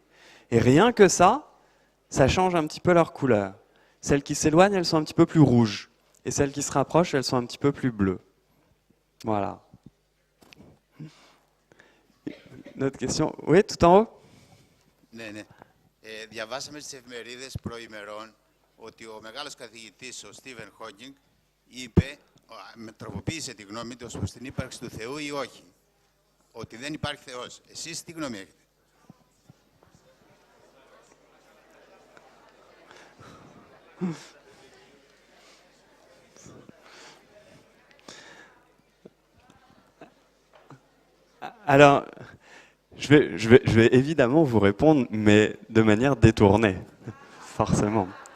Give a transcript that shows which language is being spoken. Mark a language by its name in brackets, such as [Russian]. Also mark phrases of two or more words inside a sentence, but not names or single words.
[French] Et rien que ça change un petit peu leur couleur. Celles qui s'éloignent, elles sont un petit peu plus rouges, et celles qui se rapprochent, elles sont un petit peu plus bleues. Voilà. Une autre question? Oui, tout en haut? [Greek] Ναι. Διαβάσαμε στις εφημερίδες προημερών ότι ο μεγάλος καθηγητής, ο Στίβεν Χόκινγκ, είπε, τροποποίησε τη γνώμη του ως προς την ύπαρξη του Θεού ή όχι. Ότι δεν υπάρχει Θεός. Εσείς τι γνώμη έχετε? [French] Alors, je vais évidemment vous répondre, mais de manière détournée, forcément.